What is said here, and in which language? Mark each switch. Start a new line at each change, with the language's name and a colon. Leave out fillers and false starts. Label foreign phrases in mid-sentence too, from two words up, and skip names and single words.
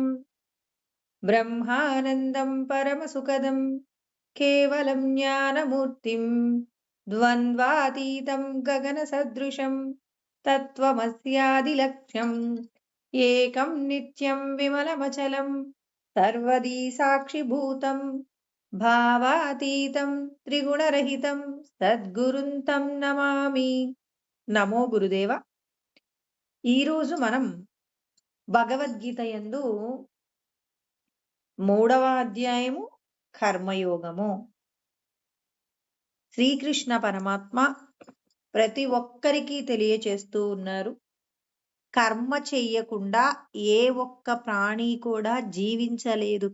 Sanskrit: ब्रह्मानन्दं परमसुखदं केवलं ज्ञानमूर्तिं द्वन्द्वातीतं गगनसदृशं तत्त्वमस्यादिलक्ष्यम् एकं नित्यं विमलमचलं सर्वदी साक्षिभूतं भावातीतं त्रिगुणरहितं సద్గురుం తం నమామి. నమో గురుదేవ.
Telugu: ఈరోజు మనం భగవద్గీత యందు 3వ అధ్యాయము కర్మయోగము. శ్రీకృష్ణ పరమాత్మ ప్రతి ఒక్కరికి తెలియచేస్తూ ఉన్నారు, కర్మ చెయ్యకుండా ఏ ఒక్క ప్రాణి కూడా జీవించలేదు.